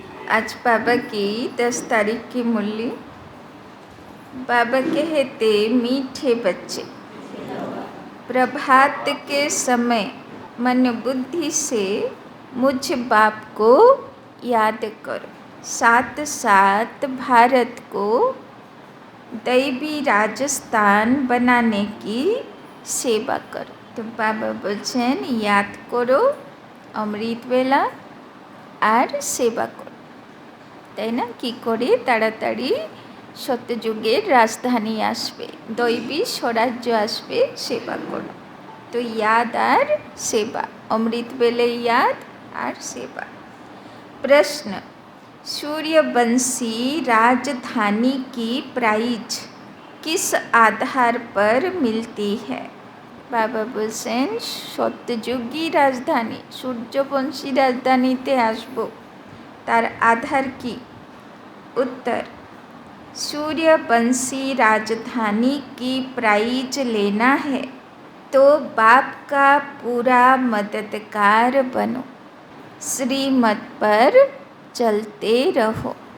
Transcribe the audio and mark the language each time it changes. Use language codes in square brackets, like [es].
[hi] आज बाबा की 10 तारीख की मुरली। बाबा कहते, मीठे बच्चे, प्रभात के समय मन बुद्धि से मुझ बाप को याद करो, साथ साथ भारत को दैवी राजस्थान बनाने की सेवा करो। [bn] तो बाबा बोलছেন, [hi] याद करो [bn] অমৃত বেলা আর সেবা করো, তাই না? কী করে তাড়াতাড়ি সত্যযুগের রাজধানী আসবে, দৈবী স্বরাজ্য আসবে, সেবা করো। তো याद আর সেবা, অমৃত বেলে याद আর সেবা। [hi] प्रश्न, सूर्यवंशी राजधानी की प्राइज किस आधार पर मिलती है? [bn] बाबा বলছেন, সত্যযুগী রাজধানী, সূর্যবংশী রাজধানীতে আসবো, তার আধার কি? [hi] उत्तर, सूर्यवंशी राजधानी की प्राइज लेना है तो बाप का पूरा मददगार बनो। श्रीमत पर चलते रहो।